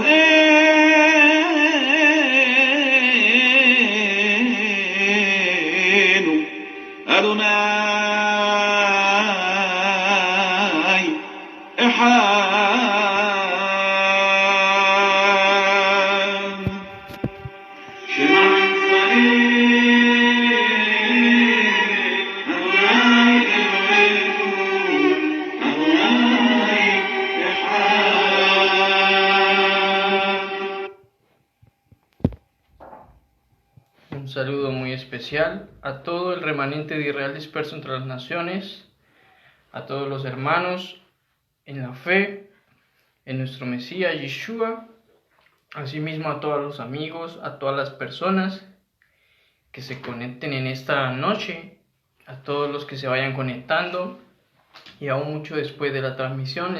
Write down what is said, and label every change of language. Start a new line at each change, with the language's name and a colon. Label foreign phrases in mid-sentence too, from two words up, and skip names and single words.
Hebrew: אלוהינו, אדוני אחד. שמע ישראל, אדוני אלוהינו, אדוני אחד.
Spanish: Un saludo muy especial a todo el remanente de Israel disperso entre las naciones, a todos los hermanos en la fe, en nuestro Mesías Yeshua, asimismo a todos los amigos, a todas las personas que se conecten en esta noche, a todos los que se vayan conectando y aún mucho después de la transmisión.